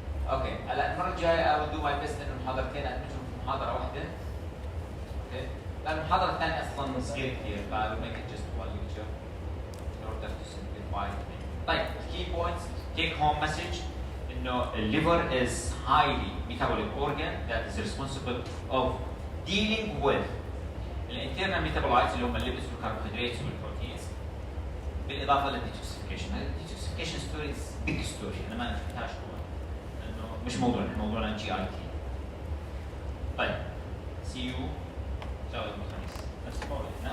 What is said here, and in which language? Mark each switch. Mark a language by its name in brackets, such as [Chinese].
[Arabic] اوكي هلا المرة الجاية [English] I will do my best [Arabic] انه المحاضرتين ادمجهم في محاضرة واحدة. اوكي؟ لأن المحاضرة الثانية أصلاً صغيرة كثير، ف [English] I will make it just one lecture in order to simplify it. طيب key points, take home message إنه liver is highly metabolic organ that is responsible of dealing with الانترنال metabolites [Arabic] اللي هم الليبيدز والكربوهيدرات والبروتينز بالإضافة للديتوكسيفيكيشن. هذا الديتوكسيفيكيشن ستوري [English] big story [Arabic] أنا ما نفتحهاش هون لأنه مش موضوعنا GIT. طيب [English] see you. [Arabic] شاء الله الخميس نفس الموعد.